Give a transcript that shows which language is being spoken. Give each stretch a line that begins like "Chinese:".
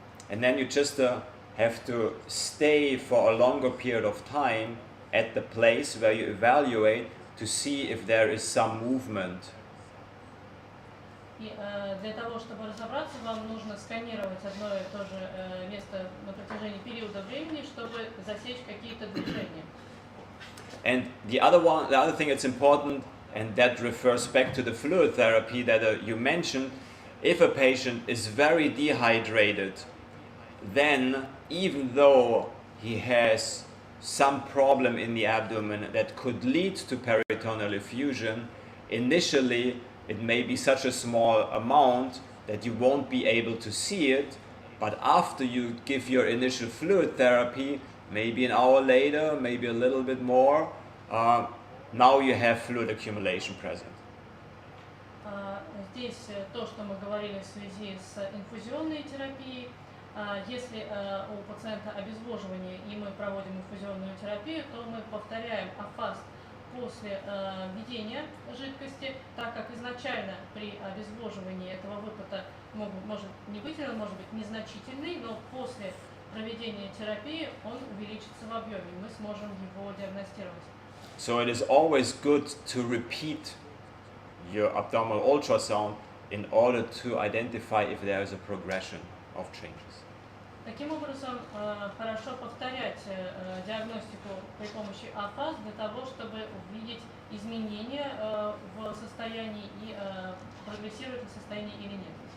English: And then you just have to stay for a longer period of time at the place where you evaluate to see if there is some movement.
Russian: И для того, чтобы разобраться, вам нужно сканировать одно и то же место на протяжении периода времени, чтобы засечь какие-то
English: And the other thing that's important, and that refers back to the fluid therapy that you mentioned, if a patient is very dehydrated, then even though he has some problem in the abdomen that could lead to peritoneal effusion, initially it may be such a small amount that you won't be able to see it, but after you give your initial fluid therapy, maybe an hour later, maybe a little bit more, now you have fluid accumulation present.
Russian: Здесь то, что мы говорили в связи с инфузионной терапией. Если у пациента обезвоживание и мы проводим инфузионную терапию, то мы повторяем афаст после введения жидкости, так как изначально при обезвоживании этого выпада может не быть, он может быть незначительный, но после проведения терапии он увеличится в объеме, мы сможем его диагностировать.
English: So it is always good to repeat your abdominal ultrasound in order to identify if there is a progression of changes.
Russian: Таким образом, хорошо повторять диагностику при помощи АФАС для того, чтобы увидеть изменения в состоянии и прогрессирует ли состояние или нет.